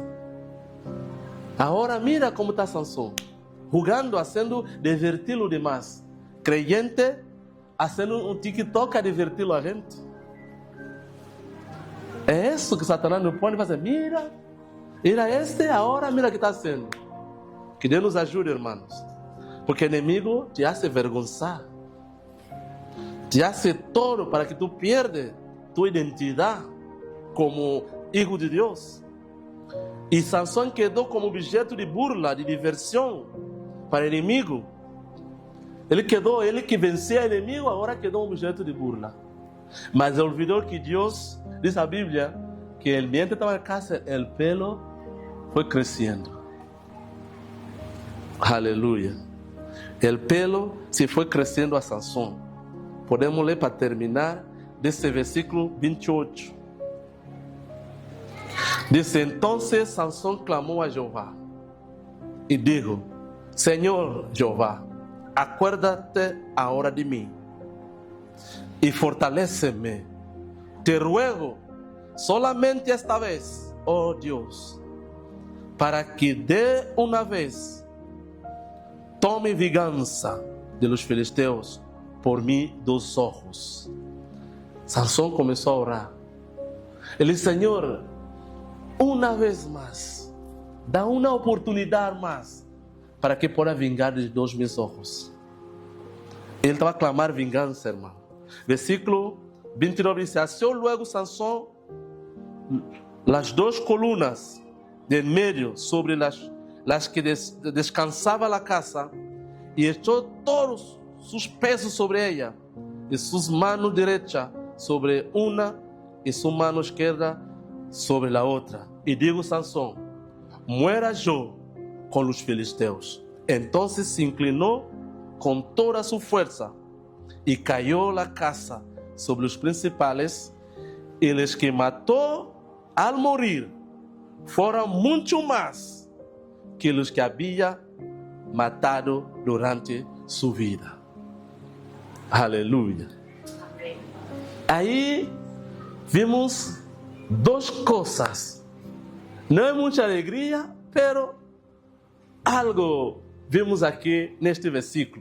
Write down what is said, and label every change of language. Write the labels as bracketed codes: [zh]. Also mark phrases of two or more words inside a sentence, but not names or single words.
[pt] Agora mira como está Sansão, jogando, fazendo diverti-lo demais. Creyente, fazendo um TikTok a diverti-lo a gente. É isso que Satanás nos põe e faz. Mira este, agora mira o que está sendo. Que Deus nos ajude, irmãos. [es] Porque [pt] o inimigo [es] te hace vergonzar. Te hace todo para que tu pierdas [pt] tua identidade como filho de Deus. E Sansão quedou como objeto de burla, de diversão para o inimigo. Ele que vencia o inimigo, agora quedou um objeto de burla. Mas olvidou que Deus, diz a Bíblia, [es] que el mientras estaba en casa, el pelo [pt] foi crescendo. Aleluia. [es] El pelo se [pt] foi crescendo [es] a Sansão. [pt] Podemos ler para terminar desse versículo 28. [es] Dice: entonces Sansón clamó a Jehová y dijo: Señor Jehová, acuérdate ahora de mí y fortaléceme. Te ruego solamente esta vez, oh Dios, para que de una vez tome vingança de los filisteus por mis dos ojos. [pt] Sansón começou a orar. Ele disse: Senhor, uma vez mais, dá uma oportunidade mais para que possa vingar de dos meus ojos. Ele estava a clamar vingança, irmão. Versículo 29 diz: Achou luego Sansón las duas colunas de meio sobre las que descansava a casa e echou todos seus pesos sobre ella e suas manos direitas sobre uma e sua mão esquerda sobre a outra. E digo Sansón: [es] muera yo [pt] com os filisteus. Então se inclinou com toda a sua força e caiu a casa sobre os principais, e os que matou [es] al morir [pt] foram muito mais que os que havia matado durante sua vida. Aleluia. Aí vimos duas coisas. Não é muita alegria, pero algo vimos aqui neste versículo.